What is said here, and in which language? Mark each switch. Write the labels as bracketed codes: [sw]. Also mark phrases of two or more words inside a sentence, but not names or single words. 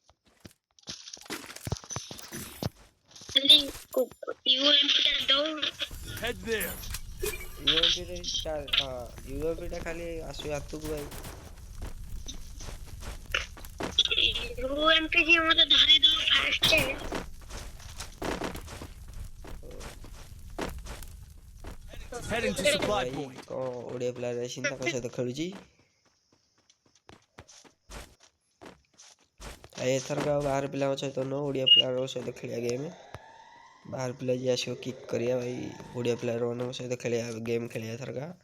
[or] ୟୁଏମ୍ପିଟା ଖାଲି ଆସିବ ହାତକୁ ଭାଇ। ୟୁଏମ୍ପି ଯିଏ ମତେ ଧରେଇଦବ ଫାଷ୍ଟ। [en] Heading to supply point. [or] କ'ଣ ଓଡ଼ିଆ ପ୍ଲେୟାର ଆସିନି, ତାଙ୍କ ସହିତ ଖେଳୁଛି। ଏଥରକ ଆଉ ବାହାର ପିଲାଙ୍କ ସହିତ ନୁହଁ, ଓଡ଼ିଆ ପ୍ଲେୟାରଙ୍କ ସହିତ ଖେଳିବା ଗେମ୍। ବାହାର ପିଲା ଯିଏ ଆସିବ କିକ୍ କରିବା ଭାଇ, ଓଡ଼ିଆ ପ୍ଲେୟାରମାନଙ୍କ ସହିତ ଖେଳିବା ଗେମ୍ ଖେଳିବା ଏଥରକ।